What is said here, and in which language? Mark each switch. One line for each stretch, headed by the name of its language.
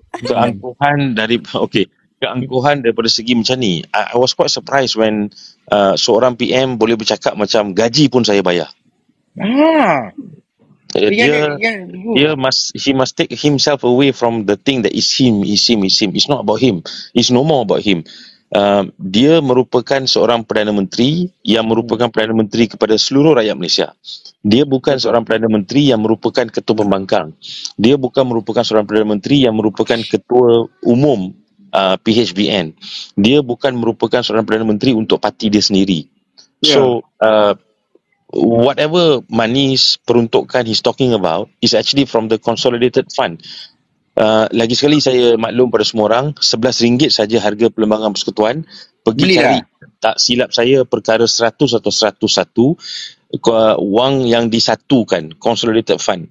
Malay: Keangkuhan dari keangkuhan daripada segi macam ni.
English: I was quite surprised when
Malay: seorang PM boleh bercakap macam gaji pun saya bayar.
English: Dia he must take himself away from the thing that is him. It's not about him. It's no more about him.
Malay: Dia merupakan seorang Perdana Menteri yang merupakan Perdana Menteri kepada seluruh rakyat Malaysia. Dia bukan seorang Perdana Menteri yang merupakan ketua pembangkang. Dia bukan merupakan seorang Perdana Menteri yang merupakan ketua umum PHBN. Dia bukan merupakan seorang Perdana Menteri untuk parti dia sendiri.
English: So whatever monies peruntukan he's talking about is actually from the consolidated fund.
Malay: Lagi sekali saya maklum pada semua orang, RM11 saja harga Perlembagaan Persekutuan. Pergi Beli cari, tak silap saya perkara 100 atau 101 wang yang disatukan,
English: consolidated fund.